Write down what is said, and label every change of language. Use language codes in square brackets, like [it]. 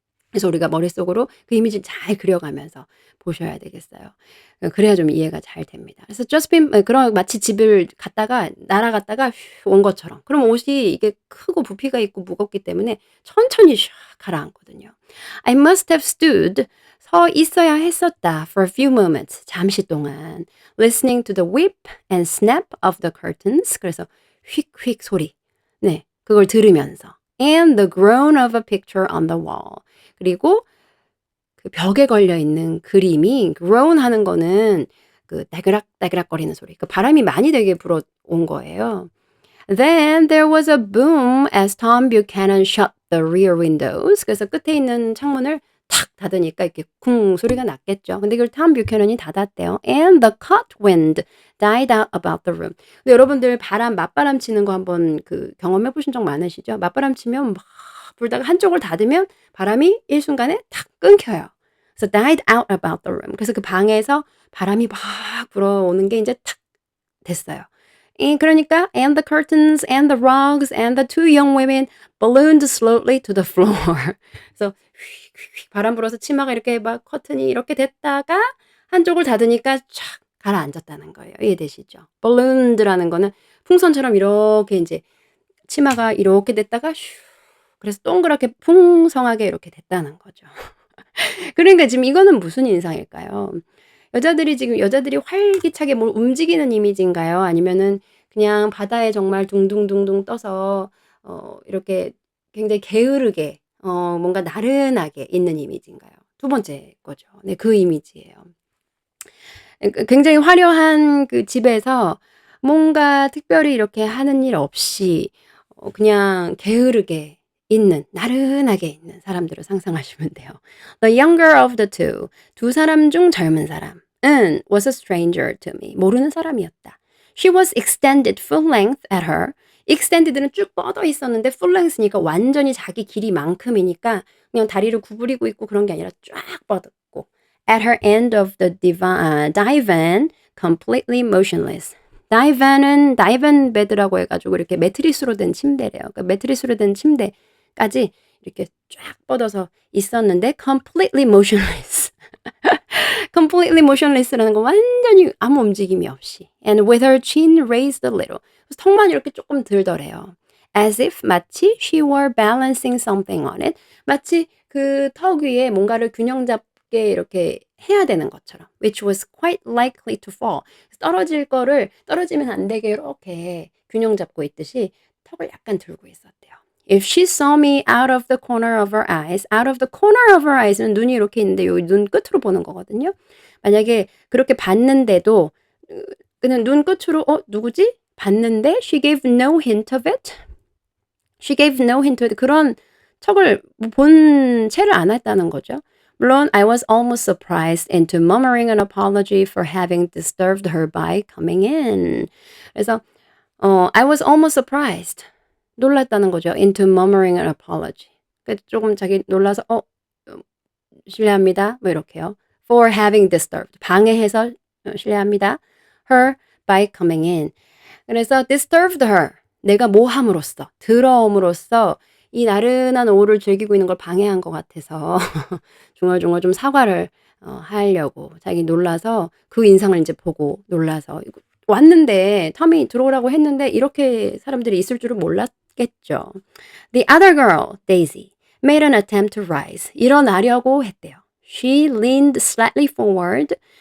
[ko] 그래서 우리가 머릿속으로 그 이미지를 잘 그려가면서 보셔야 되겠어요. 그래야 좀 이해가 잘 됩니다. 그래서 그런 마치 집을 갔다가 날아갔다가 휴 온 것처럼. 그럼 옷이 이게 크고 부피가 있고 무겁기 때문에 천천히 샥 가라앉거든요. [en] I must have stood [ko] 서 있어야 했었다 [en] for a few moments [ko] 잠시 동안 [en] listening to the whip and snap of the curtains [ko] 그래서 휙휙 소리 네 그걸 들으면서 [en] and the groan of a picture on the wall [ko] 그리고 그 벽에 걸려 있는 그림이 [en] groan [ko] 하는 거는 그 따그락따그락거리는 소리. 그 바람이 많이 되게 불어온 거예요. [en] Then there was a boom as Tom Buchanan shut the rear windows. [ko] 그래서 끝에 있는 창문을 탁 닫으니까 이렇게 쿵 소리가 났겠죠. 근데 그걸 톰 뷰캐넌이 닫았대요. [en] And the caught wind died out about the room. [ko] 근데 여러분들 맞바람 치는 거 한번 그 경험해 보신 적 많으시죠? 맞바람 치면 막 불다가 한쪽을 닫으면 바람이 일순간에 탁 끊겨요. [en] 그래서 died out about the room. [ko] 그래서 그 방에서 바람이 막 불어오는 게 이제 탁 됐어요. [en] 그러니까 and the curtains and the rugs and the two young women ballooned slowly to the floor. [ko] 그래서 휙휙 바람 불어서 치마가 이렇게 막 커튼이 이렇게 됐다가 한쪽을 닫으니까 촥 가라앉았다는 거예요. 이해되시죠? ballooned라는 거는 풍선처럼 이렇게 인제 치마가 이렇게 됐다가 슈 그래서 동그랗게 풍성하게 이렇게 됐다는 거죠. 그러니까 지금 이거는 무슨 인상일까요? 여자들이 활기차게 뭘 움직이는 이미지인가요? 아니면은 그냥 바다에 정말 둥둥둥둥 떠서 이렇게 굉장히 게으르게 뭔가 나른하게 있는 이미지인가요? 두 번째 거죠. 네 그 이미지예요. 굉장히 화려한 그 집에서 뭔가 특별히 이렇게 하는 일 없이 그냥 게으르게 있는 나른하게 있는 사람들을 상상하시면 돼요. [en] The younger of the two [ko] 두 사람 중 젊은 사람은 [en] was a stranger to me [ko] 모르는 사람이었다. [en] She was extended full length at her. [ko] extended는 쭉 뻗어 있었는데 full length니까 완전히 자기 길이만큼이니까 그냥 다리를 구부리고 있고 그런 게 아니라 쫙 뻗었고 [en] at her end of the divan completely motionless. [ko] divan bed라고 해가지고 이렇게 매트리스로 된 침대래요. 그러니까 매트리스로 된 침대까지 이렇게 쫙 뻗어서 있었는데 completely motionless. [en] completely motionless라는 거 [ko] 완전히 아무 움직임이 없이 [en] and with her chin raised a little. [ko] 그래서 턱만 이렇게 조금 들더래요. [en] as if [ko] 마치 [en] she were balancing something on it. [ko] 마치 그 턱 위에 뭔가를 균형 잡게 이렇게 해야 되는 것처럼 [en] which was quite likely to fall. [ko] 떨어질 거를 떨어지면 안 되게 이렇게 균형 잡고 있듯이 턱을 약간 들고 있었대요. [en] If she saw me out of the corner of her eyes, out of the corner of her eyes는 [ko] 눈이 이렇게 있는데 여기 눈 끝으로 보는 거거든요. 만약에 그렇게 봤는데도 그냥 눈 끝으로 누구지? 봤는데 [en] she gave no hint of it. She gave no hint of it. [ko] 그런 척을 본 채를 안 했다는 거죠. 물론 [en] I was almost surprised into murmuring an apology for having disturbed her by coming in. 그래서 I was almost surprised. [ko] 놀랐다는 거죠. [en] into murmuring an apology. [ko] 그러니까 조금 자기 놀라서 실례합니다. 뭐 이렇게요. [en] for having disturbed. [ko] 방해해서 실례합니다. [en] her by coming in. 그래서 disturbed her. [ko] 내가 뭐 함으로써, 들어옴으로써 이 나른한 오후를 즐기고 있는 걸 방해한 것 같아서 중얼중얼 좀 사과를 하려고 자기 놀라서 그 인상을 이제 보고 놀라서 왔는데 텀이 들어오라고 했는데 이렇게 사람들이 있을 줄은 몰랐겠죠. [en] The other girl, Daisy, made an attempt to rise. [ko] 일어나려고 했대요. [en] She leaned slightly forward.